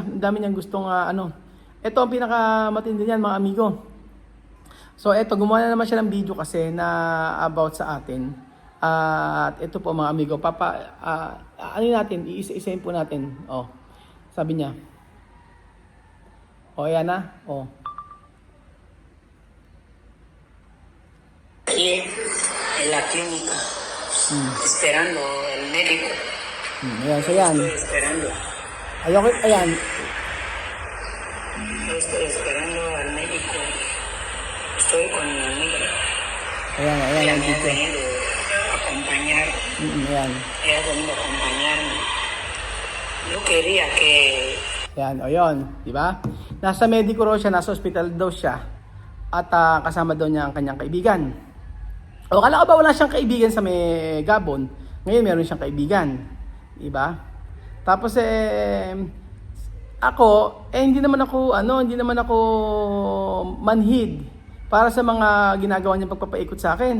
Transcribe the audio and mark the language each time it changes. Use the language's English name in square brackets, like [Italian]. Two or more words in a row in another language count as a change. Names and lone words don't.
[Filipino] Ang dami niyang gustong Ito ang pinakamatindi niyan mga amigo. So eto, gumawa na naman siya ng video kasi na about sa atin. At ito po mga amigo, natin, iisa-isahin po natin. Sabi niya. Ayan na. [Spanish] En la clínica, esperando el médico. [Filipino] Ayan, so yan. [Spanish] Estoy esperando. [Filipino] Ayan. [Spanish] Estoy esperando al médico. Estoy estoy con mi amiga. [Filipino] Ayan, ayan [Spanish] Ella [Filipino] ang [Spanish] me ha [Filipino] video. [Spanish] venido a acompañar. [Filipino] Ayan. [Spanish] Ella ha venido a acompañarme. Yo quería que [Filipino] Ayan, o yun, di ba? Nasa medico raw siya, nasa hospital daw siya. At kasama daw niya ang kanyang kaibigan. O kala ko ba wala siyang kaibigan sa may Gabon? Ngayon meron siyang kaibigan. Di ba? Tapos ako, hindi naman ako manhid para sa mga ginagawa niyang pagpapaikot sa akin.